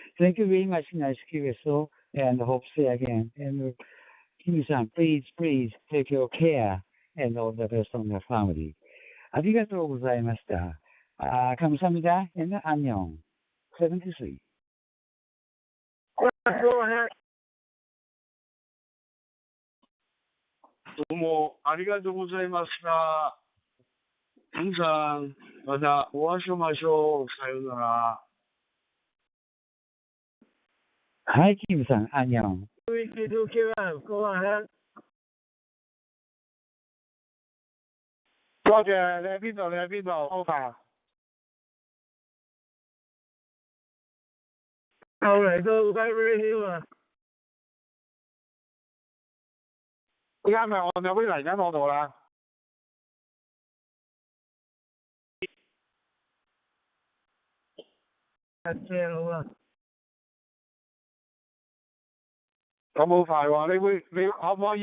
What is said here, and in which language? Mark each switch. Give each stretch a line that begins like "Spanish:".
English: Thank you very much, nice QSO, and hope to see you again. And Kim-san, please take your care and all the best on your family.
Japanese: ありがとうございました。
Korean: 감사합니다. and 안녕. 73.
English: Go ahead.
Japanese: どうもありがとうございました。皆さん、またお会いしましょう。さようなら。はい、キムさん、
Korean: 안녕.
English: Go ahead.
Cantonese: Roger, 你喺邊度？Over。我嚟到Beverly Hills啊！而家咪我有位嚟緊我度啦。正好啊！咁好快喎！你可唔可以？